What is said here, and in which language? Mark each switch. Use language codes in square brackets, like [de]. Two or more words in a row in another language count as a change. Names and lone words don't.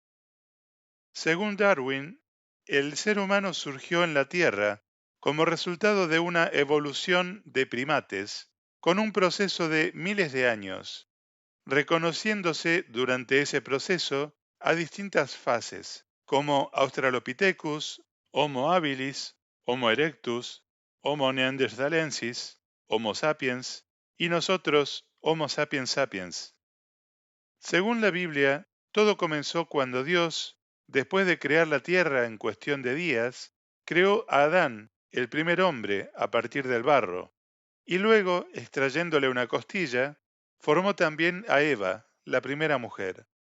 [es] Según Darwin, el ser humano surgió en la Tierra como resultado de una evolución de primates con un proceso de miles de años, reconociéndose durante ese proceso a distintas fases, como Australopithecus, Homo habilis, Homo erectus, Homo neanderthalensis, Homo sapiens y nosotros, Homo sapiens sapiens. Según la Biblia, todo comenzó cuando Dios, después de crear la tierra en cuestión de días, creó a Adán, el primer hombre, a partir del barro, y luego, extrayéndole una costilla, formó también a Eva, la primera mujer.